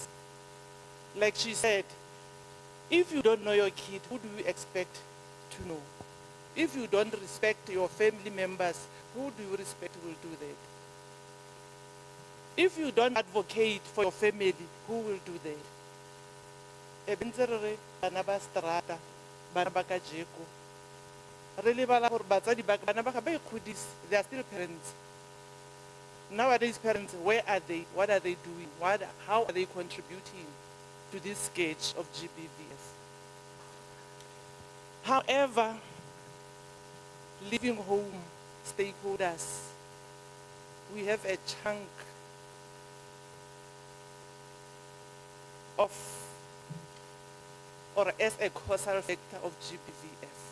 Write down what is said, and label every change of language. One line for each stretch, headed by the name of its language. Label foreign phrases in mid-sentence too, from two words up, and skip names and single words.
English: Like she said, if you don't know your kid, who do you expect to know? If you don't respect your family members, who do you expect will do that? If you don't advocate for your family, who will do that?
Tswana: Ebentsere bana ba strata, bana ba kajeko. Re lebala gore batsadi ba bana ba ga ba ikgodisa,
English: they are still parents. Nowadays parents, where are they? What are they doing? How are they contributing to this sketch of GBVF? However, living home stakeholders, we have a chunk of, or as a causal factor of GBVF.